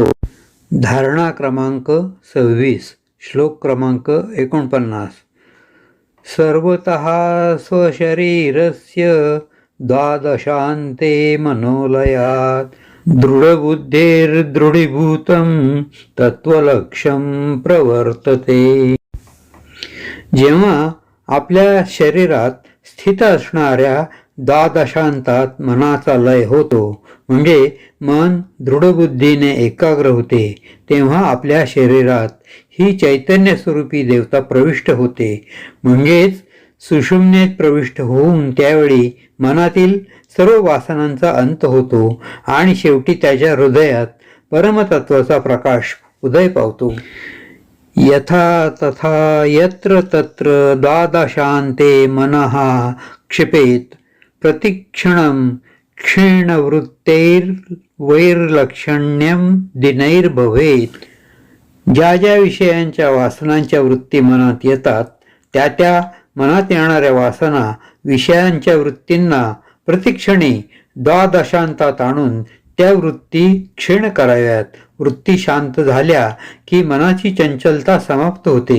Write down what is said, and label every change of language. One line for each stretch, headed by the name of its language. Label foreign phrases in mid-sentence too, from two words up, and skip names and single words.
Marathi: धारणा क्रमांक 26, श्लोक क्रमांक 49.
Sanskrit: सर्वतः स्वशरीरस्य द्वादशान्ते मनोलयात् दृढबुद्धेर्दृढीभूतं तत्त्वलक्ष्यं प्रवर्तते.
Marathi: जेव्हा आपल्या शरीरात स्थित असणाऱ्या द्वादशांतात मनाचा लय होतो, म्हणजे मन दृढबुद्धीने एकाग्र होते, तेव्हा आपल्या शरीरात ही चैतन्य स्वरूपी देवता प्रविष्ट होते. म्हणजेच सुषुम्नेत प्रविष्ट होऊन त्यावेळी मनातील सर्व वासनांचा अंत होतो आणि शेवटी त्याच्या हृदयात परमतत्वाचा प्रकाश उदय पावतो.
Sanskrit: यथा तथा यत्र तत्र द्वादशान्ते मनः क्षिपेत प्रतिक्षणं क्षीणवृत्तैर्वैर्लक्षण्यं दिनैर्भवेत्.
Marathi: ज्या ज्या विषयांच्या वासनांच्या वृत्ती मनात येतात, त्या मनात येणाऱ्या वासना विषयांच्या वृत्तींना प्रतिक्षणी द्वादशांतात आणून त्या वृत्ती क्षीण कराव्यात. वृत्ती शांत झाल्या की मनाची चंचलता समाप्त होते.